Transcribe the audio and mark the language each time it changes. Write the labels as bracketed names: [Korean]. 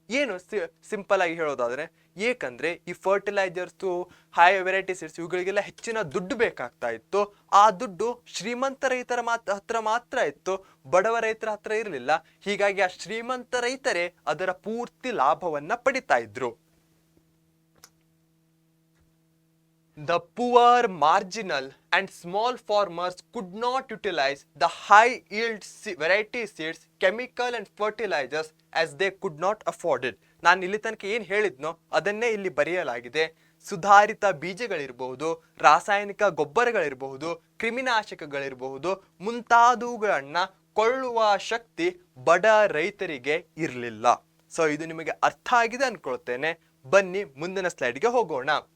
[Kannada] ಏನು ಸಿಂಪಲ್ ಆಗಿ ಹೇಳೋದಾದ್ರೆ, ಏಕಂದ್ರೆ ಈ ಫರ್ಟಿಲೈಸರ್ಸ್, ಹೈ ವೆರೈಟಿ ಸೀಡ್ಸ್ ಇವುಗಳಿಗೆಲ್ಲ ಹೆಚ್ಚಿನ ದುಡ್ಡು ಬೇಕಾಗ್ತಾ ಇತ್ತು. ಆ ದುಡ್ಡು ಶ್ರೀಮಂತ ರೈತರ ಹತ್ರ ಮಾತ್ರ ಇತ್ತು, ಬಡವ ರೈತರ ಹತ್ರ ಇರಲಿಲ್ಲ. ಹೀಗಾಗಿ ಆ ಶ್ರೀಮಂತ ರೈತರೇ ಅದರ ಪೂರ್ತಿ ಲಾಭವನ್ನ ಪಡಿತಾ ಇದ್ರು. [English] The poor, marginal and small farmers could not utilize the high yield variety seeds, chemical and fertilizers as they could not afford it. [Kannada] ನಾನು ಇಲ್ಲಿ ತನಕ ಏನು ಹೇಳಿದ್ನೋ ಅದನ್ನೇ ಇಲ್ಲಿ ಬರೆಯಲಾಗಿದೆ. ಸುಧಾರಿತ ಬೀಜಗಳಿರಬಹುದು, ರಾಸಾಯನಿಕ ಗೊಬ್ಬರಗಳಿರಬಹುದು, ಕ್ರಿಮಿನಾಶಕಗಳಿರಬಹುದು, ಮುಂತಾದವುಗಳನ್ನ ಕೊಳ್ಳುವ ಶಕ್ತಿ ಬಡ ರೈತರಿಗೆ ಇರಲಿಲ್ಲ. ಸೊ ಇದು ನಿಮಗೆ ಅರ್ಥ ಆಗಿದೆ ಅನ್ಕೊಳ್ತೇನೆ. ಬನ್ನಿ ಮುಂದಿನ ಸ್ಲೈಡ್ಗೆ ಹೋಗೋಣ.